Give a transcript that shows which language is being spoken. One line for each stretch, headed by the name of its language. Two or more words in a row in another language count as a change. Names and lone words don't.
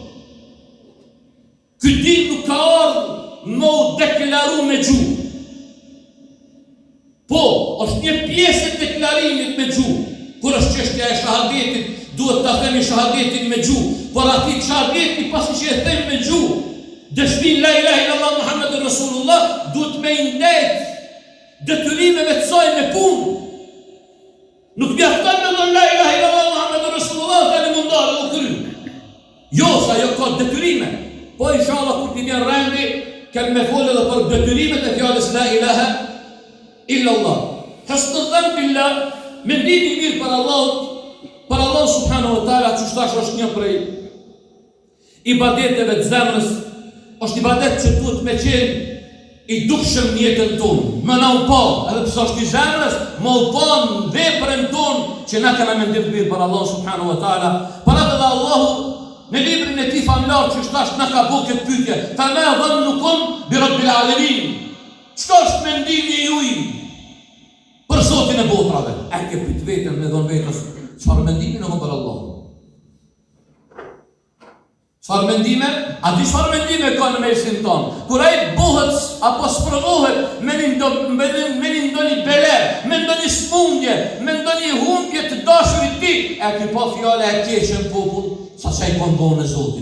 Albanian: Ky din nuk ka ardhur me u deklaru me gjuhë. Po, është një pjesë e deklarimit me gjuhë. Kur është çështja e shahadetit, duhet ta themi shahadetin me gjuhë, por aty shahadeti pasi që e them me gjuhë, dëshmin
Arabic: لا إله إلا الله محمد رسول الله,
Albanian: duhet me ndet detyrimeve të saj me punë. Nuk mjafton me thënë
Arabic: لا إله إلا الله محمد رسول الله
Albanian: tani mundar u kry. Jo, sa jo ka detyrime. Po inshallah kur ti vjen rendi, kem me folë edhe për detyrimet e fjalës
Arabic: لا إله إلا الله. حسن الظن بالله,
Albanian: mendimi i mirë për Allah
Arabic: سبحانه وتعالى,
Albanian: që thash është një prej ibadeteve të zemrës, është ibadet që duhet me qenë i dukshëm në jetën tonë. Më na u pa, edhe pse është i zemrës, më u pa në veprën tonë që na kena mendim të mirë për Allah
Arabic: سبحانه وتعالى.
Albanian: Para dhe Allahu në librin e tij famlar që shtash na ka bëu këtë pyetje,
Arabic: فما ظنكم برب العالمين.
Albanian: Çka është mendimi juaj për Zotin e botrave? A ke pyet veten me dhon vetës, çfarë mendimi në për Allahun? Çfarë mendime? A di çfarë mendime ka në mesin tonë? Kur ai bëhet apo sprovohet me ndonjë bele, me ndonjë smundje, me ndonjë humbje të dashurit ti, e ky pa fjala e keqe në popull, sa që i konë bëhën e Zotit.